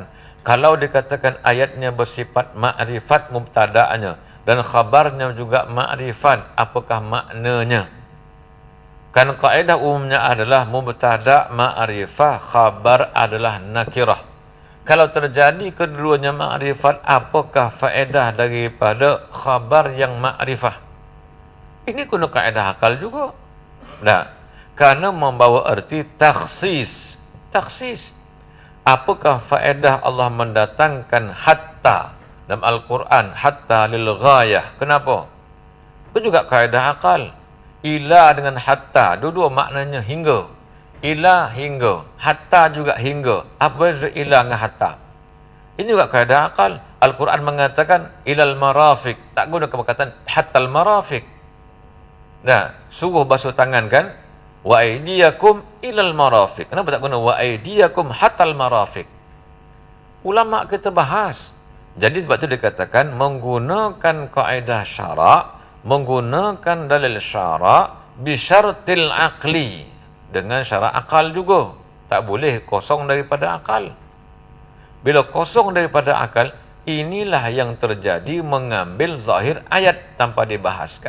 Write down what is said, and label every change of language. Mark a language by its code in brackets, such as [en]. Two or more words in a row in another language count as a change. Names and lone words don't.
[ms] Kalau dikatakan ayatnya bersifat ma'rifat mubtada'nya dan khabarnya juga ma'rifat, apakah maknanya? Kan kaedah umumnya adalah [ar] مبتدأ معرفة, [ms] khabar adalah nakirah. Kalau terjadi keduanya ma'rifat, apakah faedah daripada khabar yang ma'rifah? Ini guna kaedah akal juga. Nah, karena membawa arti takhsis. Takhsis. Apakah faedah Allah mendatangkan hatta dalam Al-Quran, [ar] حتى للغاية? [ms] Kenapa? Itu juga kaedah akal. Ila dengan hatta, dua-dua maknanya hingga. Ila hingga, hatta juga hingga. Apa beza ila dengan hatta? Ini juga kaedah akal. Al-Quran mengatakan [ar] إلى المرافق, [ms] tak guna perkataan [ar] حتى المرافق. [ms] Nah, suruh basuh tangan kan? [ar] وأيديكم إلى المرافق. [ms] Kenapa tak guna [ar] وأيديكم حتى المرافق? [ms] Ulama kita bahas. Jadi sebab itu dikatakan menggunakan kaedah syarak, menggunakan dalil syarak [ar] بشرط العقل, [ms] dengan syarat akal juga. Tak boleh kosong daripada akal. Bila kosong daripada akal, inilah yang terjadi mengambil zahir ayat tanpa dibahaskan.